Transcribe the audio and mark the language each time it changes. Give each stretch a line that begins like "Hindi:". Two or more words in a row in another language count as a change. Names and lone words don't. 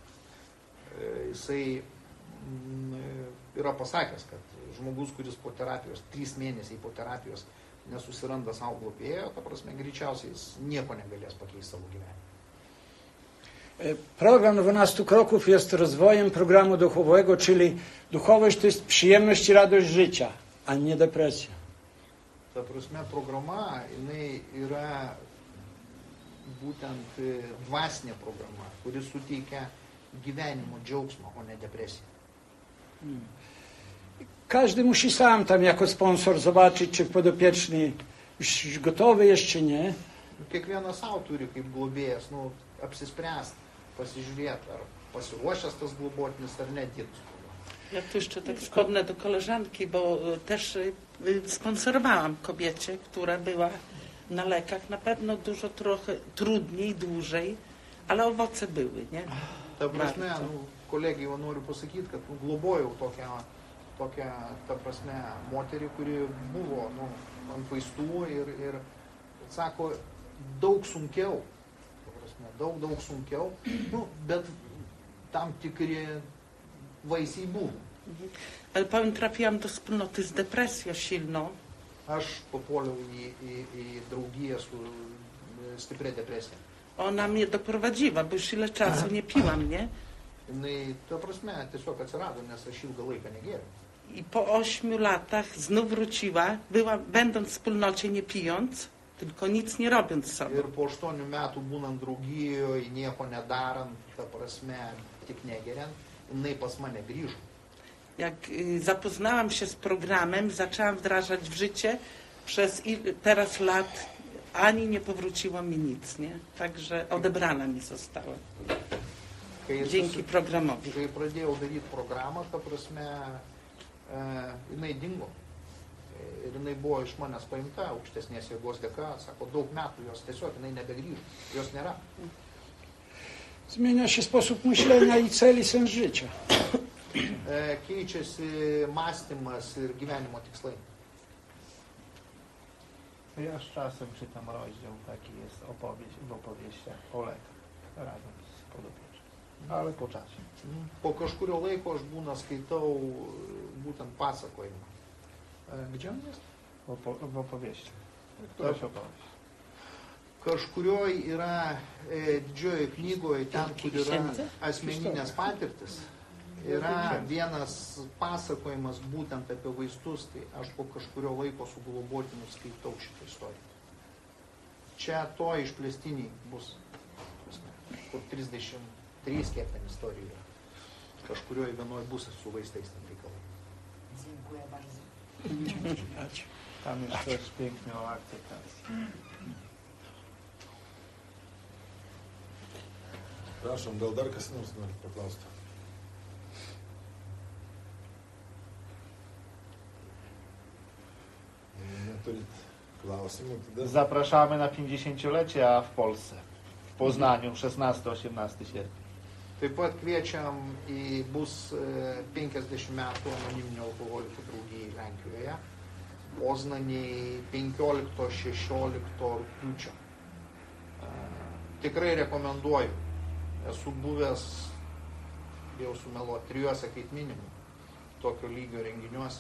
Lithuanian: Jisai yra pasakęs, kad žmogus, kuris po terapijos, 3 mėnesiai po terapijos nesusiranda savo globėjo, ta prasme, greičiausiai jis nieko negalės pakeisti savo gyvenimą.
Polish: Program 12 kroków jest rozwojem programu duchowego, czyli duchowość to jest przyjemność i radość życia, a nie depresja.
Lithuanian: Ta prasme, programa, jinai yra būtent dvasinė programa, kuri suteikia gyvenimo džiaugsmą, o ne depresiją.
Polish: Każdy musi sam tam jako sponsor zobaczyć, czy podopieczny już gotowy jest, czy nie.
Lithuanian: Kiekvienas savo turi kaip globėjas, apsispręsti, pasižiūrėti, ar pasiruošęs tas globotinis, ar nedirbs.
Polish: Ja tu jeszcze tak wspomnę do koleżanki, bo też sponsorowałam kobiecie, która była na lekach. Na pewno dużo trochę trudniej, dłużej, ale owoce były, nie?
Lithuanian: Ta prasme, kolegijai jau noriu pasakyti, kad globojau tokią, ta prasme, moterį, kuri buvo ant vaistų ir sako, daug sunkiau, ta prasme, daug sunkiau, bet tam tikri vaisiai buvo.
Polish: Ale powiem, trafiłam do wspólnoty z depresją silną.
Lithuanian: Aš papuoliau į draugiją su stipria depresija.
Polish: Ona mnie doprowadziła, bo już ile czasu nie piłam, nie?
Lithuanian: Jinai, ta prasme, tiesiog atsirado, nes aš ilgą laiką negėriau.
Polish: I po 8 latach znów wróciła, będąc w wspólnocie nie pijąc, tylko nic nie robiąc sobie.
Lithuanian: Ir po 8 metų būnant draugijoje, nieko nedarant, ta prasme, tik negeriant, jinai pas mane grįžo.
Polish: Jak zapoznałam się z programem, zaczęłam wdrażać w życie, przez teraz lat ani nie powróciło mi nic, nie? Także odebrana mi została. Dzięki programowi.
Lithuanian: Kai pradėjau daryti programą, ta prasme, jinai dingo. Ir jinai buvo iš manęs paimta aukštesnės jėgos dėka, sako, daug metų jos tiesiog, jinai nebegrįžo, jos nėra.
Polish: Zmienia się sposób myślenia i cel i sens życia.
Lithuanian: Keičiasi mąstymas ir gyvenimo tikslai.
Polish: Ja z czasem czytam rozdział, taki jest opowieść w opowieściach o lekach, razem z podopiecznym, ale po czasie.
Lithuanian: Po kažkurio laiko aš skaitau būtent pasakojimą.
Polish: Gdzie on jest? W opowieściach. Któraś opowieść.
Lithuanian: Kažkurioj yra didžioji knygoje, ten, kur yra asmeninės patirtis. Yra vienas pasakojimas būtent apie vaistus, tai aš po kažkurio laiko su globotiniu skaitau šitą istoriją. Čia to išplėstiniai bus, kur 33, kiek ten istorijų yra. Kažkurioje vienoje bus su vaistais ten reikalai.
Polish: Dziękuję bardzo. Tam jest też pięknie o akceptacji.
Lithuanian: Prašom, gal dar kas nors nori paklausti? Neturit klausimų, tada...
Polish: Zapraszamy na 50-lecie w Polsce, w Poznaniu, 16-18 sierpnia.
Lithuanian: Taip pat kviečiam į bus 50 metų anoniminio alkoholikų draugijai Lenkijoje, Poznaniai 15-16 rugpjūčio. Tikrai rekomenduoju. Esu buvęs, jau sumeluoti, 3 kaip minimum tokio lygio renginiuose.